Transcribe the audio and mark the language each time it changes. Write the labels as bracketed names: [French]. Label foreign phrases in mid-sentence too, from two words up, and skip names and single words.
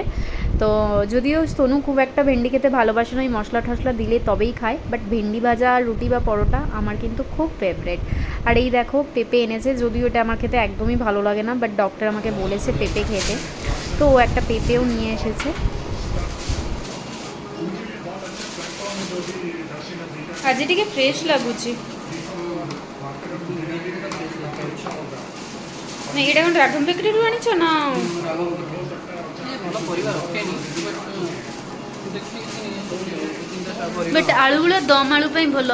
[Bangla] তো যদিও সোনু খুব একটা ভেন্ডি খেতে ভালোবাসে না, ওই মশলা টশলা দিলে তবেই খায়, বাট ভেন্ডি ভাজা আর রুটি বা পরোটা আমার কিন্তু খুব ফেভারেট। আর এই দেখো পেঁপে এনেছে, যদিও এটা আমার খেতে একদমই ভালো লাগে না, [English] but doctor [Bangla] আমাকে বলেছে পেঁপে খেতে, তো ও একটা পেঁপেও নিয়ে এসেছে। [Odia] ଆଜି ଟିକେ ଫ୍ରେଶ୍ ଲାଗୁଛି। ନା ଏଇଟା କ'ଣ ଡ୍ରାଗନ୍ ବେକରୀରୁ ଆଣିଛ ନା? ବଟ୍ ଆଳୁଗୁଡ଼ା ଦମ୍ ଆଳୁ ପାଇଁ ଭଲ।